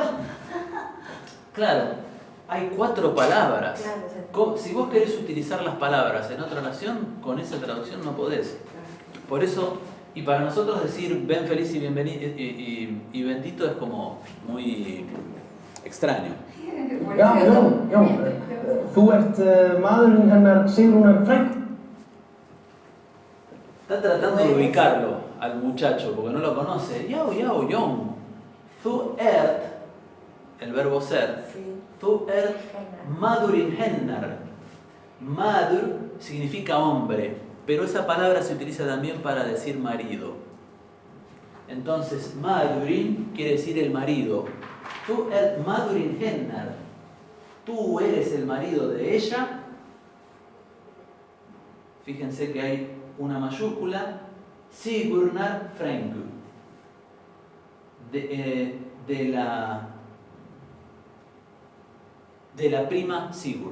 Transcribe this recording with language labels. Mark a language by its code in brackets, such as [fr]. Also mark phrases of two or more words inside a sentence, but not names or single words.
[es] Claro, hay 4 palabras. Claro, Si vos querés utilizar las palabras en otra oración, con esa traducción no podés. Por eso, y para nosotros decir ven feliz y bienvenido y bendito es como muy extraño. [is] Já, Jón. Þú ert maðurinn hennar Sigrúnar frænku. [es] Está tratando de ubicarlo al muchacho porque no lo conoce. Yau, [is] Jón. Þú ert, [es] el verbo ser. [is] Þú ert maðurinn hennar. [es] Madur significa hombre, pero esa palabra se utiliza también para decir marido. Entonces, maðurinn quiere decir el marido. [is] Tú ert maðurinn hennar. [es] Tú eres el marido de ella. Fíjense que hay una mayúscula. [is] Sigurnar frænku. [es] De la prima Sigur.